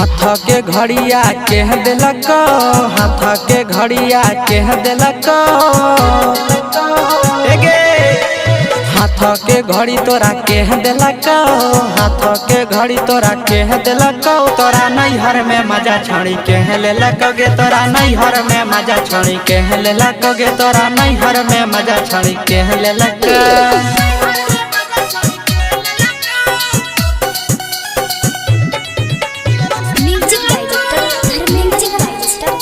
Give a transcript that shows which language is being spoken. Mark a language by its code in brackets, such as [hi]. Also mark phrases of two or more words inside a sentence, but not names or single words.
[mag] के घड़िया कह दिलक, हाथ के घड़िया कह दिलक, हाथ के घड़ी तोरा कह दिलक, हाथ के घड़ी तोरा कह दिलक, तोरा नैहर में मजा छड़ी कह लेलक गे, तोरा नैहर में मजा छड़ी कह लेलक गे, तोरा नैहर में मजा छड़ी कह लेलक। [en] Music Director धर्मेंद्र राज।